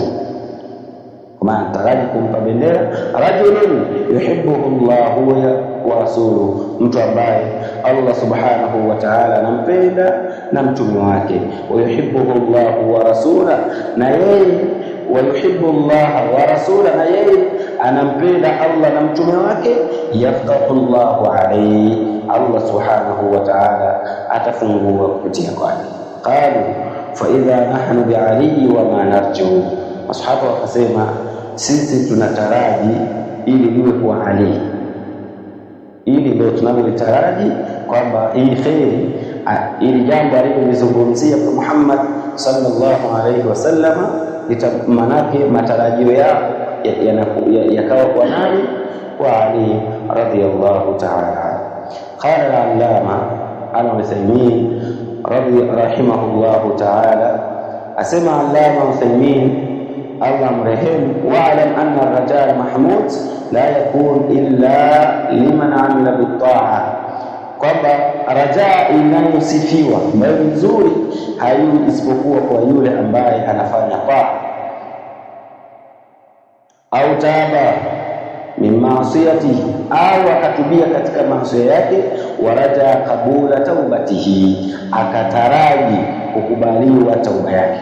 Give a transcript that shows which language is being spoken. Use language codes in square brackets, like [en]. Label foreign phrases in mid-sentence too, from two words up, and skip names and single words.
[sw] Kama taraji kumpa bendera [ar] رجل يحبه الله ورسوله, [sw] mtu ambaye Allah [ar] سبحانه وتعالى [sw] anampenda na mtume wake. [ar] ويحبه الله ورسوله, [sw] na yeye [ar] ويحب الله ورسوله, [sw] na yeye anampenda Allah na mtume wake. [ar] يفتح الله عليه, [sw] Allah subhanahu wa ta'ala atafungua kupitia kwake. [ar] قالوا فإذا نحن بعلي وما نرجو, [sw] masahaba wakasema sisi tunataraji ili liwe kwa Ali, ili ndio tunalotaraji kwamba hii khairi, ili jambo alilozungumzia kwa Muhammad [ar] صلى الله عليه وسلم, [sw] manake matarajio yao yakawa kwa nani? Kwa Ali [ar] رضي الله تعالى. قال العلامة العثيمين رحمه الله تعالى, [sw] asema allama Uthaymin Allah mrehemu, [ar] واعلم أن الرجاء محمود لا يكون إلا لمن عمل بالطاعة, [sw] kwamba rajaa inayosifiwa ambayo nzuri haiwi isipokuwa kwa yule ambaye anafanya taa [ar] أو تاب من معاصيه, [sw] au akatubia katika maasi yake, [ar] ورجا قبول توبته, [sw] akataraji kukubaliwa tauba yake.